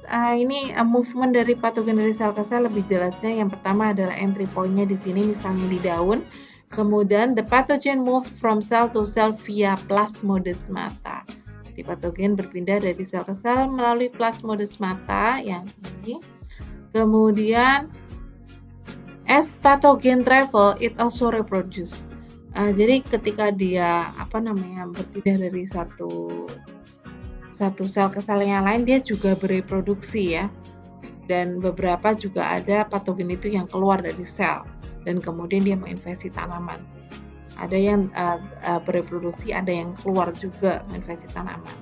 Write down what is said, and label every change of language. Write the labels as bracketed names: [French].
[Indonesian] Ini movement dari patogen dari sel ke sel lebih jelasnya. Yang pertama adalah entry point-nya di sini, misalnya di daun. Kemudian [English] the pathogen move from cell to cell via plasmodesmata. [Indonesian] Jadi patogen berpindah dari sel ke sel melalui plasmodesmata yang ini. Kemudian [English] as pathogen travel, it also reproduce. [Indonesian] Jadi ketika dia berpindah dari satu sel ke sel yang lain, dia juga bereproduksi ya. Dan beberapa juga ada patogen itu yang keluar dari sel dan kemudian dia menginfeksi tanaman. Ada yang bereproduksi, ada yang keluar juga menginfeksi tanaman.